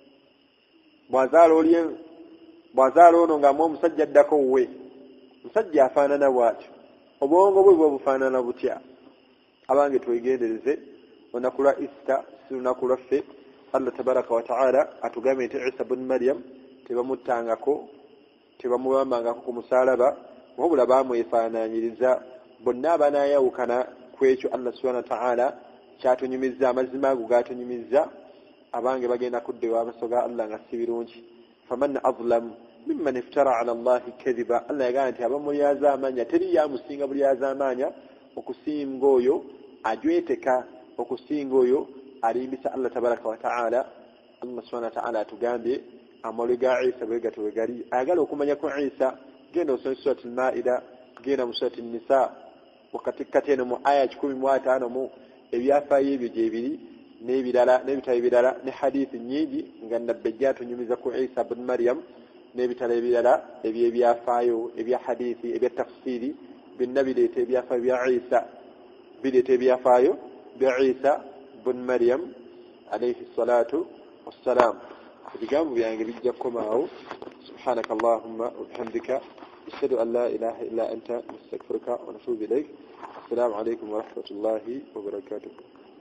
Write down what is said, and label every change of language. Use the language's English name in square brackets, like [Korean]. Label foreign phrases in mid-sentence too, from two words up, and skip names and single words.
[Ganda] bw'azaala ono ng'amuwa omusajja addako wuwe musajja afaanana bw'atyo obwongo bwe bufaanana butya abange twegendereze olunaku lwa Easter si lunaku lwaffe Allah [Arabic] تبارك وتعالى [Ganda] atugambye nti Isa ibn Maryam tebamuttangako tebamubambangako ku musaalaba wabula baamwefaanaanyiriza bonna abanaayawukana ku ekyo Allah [Arabic] سبحانه و [Ganda] ta'ala kyatunyumiza amazima ago gatunyumiza abange bagenda kudda ew'amaaso ga Allah nga si birungi [Arabic] فمن أظلم ممن افترى على الله كذبا [Ganda] Allah yagamba nti abamulyaza amanya teri yamusinga bulyaza amanya okusinga oyo ajweteka okusinga oyo alimbisa Allah [Arabic] تبارك وتعالى [Ganda] Allah [Arabic] سبحانه وتعالى [Ganda] atugambye amawulire ga Isa bwe gatyo bwe gali ayagala okumanya ku Isa genda osome surati al-Maida genda mu surati an-Nisa wakati kateno mu aya 15 mu ebyafaayo ebyo gyebiri n'ebitabo ebirala ne hadithi nyingi nga nabbe gyatunyumiza ku Isa ibn Maryam n'ebitabo ebirala ebyafaayo ebya hadithi ebya tafsiri byonna bireeta ebyafaayo bya Isa bireeta ebyafaayo bya Isa ibn Maryam [Arabic] عليه الصلاة والسلام [Ganda] ebigambo byange bijja kukomaawo [Arabic] سبحانك اللهم وبحمدك أشهد أن لا إله إلا أنت نستغفرك ونتوب إليك السلام عليكم ورحمة الله وبركاته